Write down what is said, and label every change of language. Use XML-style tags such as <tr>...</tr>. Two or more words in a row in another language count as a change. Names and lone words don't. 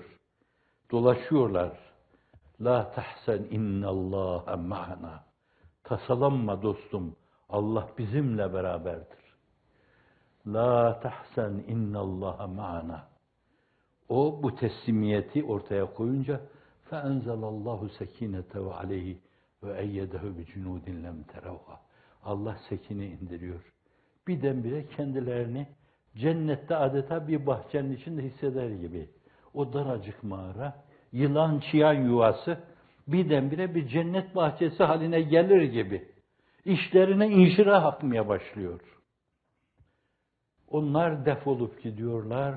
<tr>Dolaşıyorlar.</tr> <ar>لا تحزن إن الله معنا.</ar> <tr>Tasalanma dostum. Allah bizimle beraberdir.</tr> <ar>لا تحزن إن الله معنا.</ar> <tr>O bu teslimiyeti ortaya koyunca</tr> <ar>فَاَنْزَلَ اللّٰهُ سَك۪ينَةَهُ عَلَيْهِ وَاَيَّدَهُ بِجُنُودٍ لَمْ تَرَوْهَا.</ar> <tr>Allah sekine indiriyor. Birdenbire kendilerini cennette adeta bir bahçenin içinde hisseder gibi. O daracık mağara, yılan çıyan yuvası birdenbire bir cennet bahçesi haline gelir gibi. İşlerine inşirah akmaya başlıyor. Onlar defolup gidiyorlar.</tr>